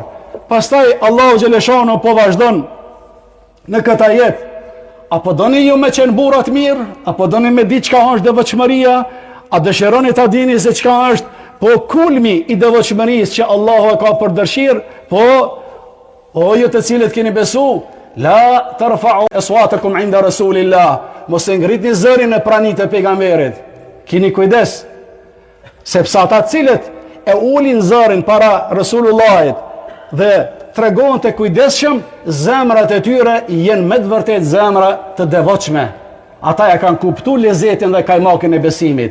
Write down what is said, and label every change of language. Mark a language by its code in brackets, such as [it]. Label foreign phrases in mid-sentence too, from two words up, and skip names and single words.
[sq] Pastaj Allahu xhaleshano po vazhdon në këtë ajet. Apo doni ju me qenë burrat mirë, apo doni me ditë çka është devotshmëria, a dëshironi ta dini se çka është po kulmi i devotshmërisë që Allahu e ka për dëshirë, o ju të cilët keni besu, [ar] لا ترفعوا أصواتكم عند رسول الله, [sq] mos e ngritni zërin në praninë e pejgamberit. Keni kujdes, sepse ata të cilët e ulin zërin para Resulullahit dhe tregon të kujdesshëm, zemrat e tyre jenë me të vërtet zemra të devotshme. Ata ja kanë kuptuar lezetin dhe kajmakin e besimit.